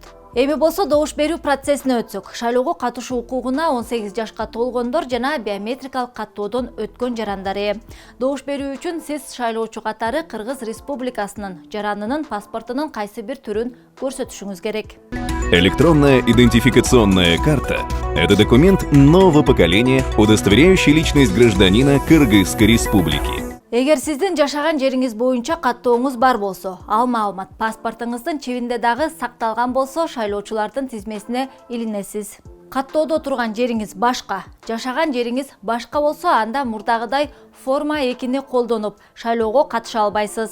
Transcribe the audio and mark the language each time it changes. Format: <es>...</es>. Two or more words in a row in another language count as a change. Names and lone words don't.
<ky>Эми болсо добуш берүү процессине өтсөк, шайлоого катышуу укугуна 18 жашка толгондор жана биометрикалык каттоодон өткөн жарандар ээ. Добуш берүү үчүн сиз шайлоочу катары Кыргыз Республикасынын жаранынын паспортунун кайсы бир түрүн көрсөтүшүңүз керек.</ky> <ru>Электронная идентификационная карта – это документ нового поколения, удостоверяющий личность гражданина Кыргызской Республики.</ru> <ky>Эгер сиздин жашаган жериңиз боюнча каттооңуз бар болсо, ал маалымат паспортуңуздун чебинде дагы сакталган болсо, шайлоочулардын тизмесине илинесиз. Каттоодо турган жериңиз башка, жашаган жериңиз башка болсо, анда мурдагыдай форма 2-ни колдонуп, шайлоого катыша албайсыз.</ky>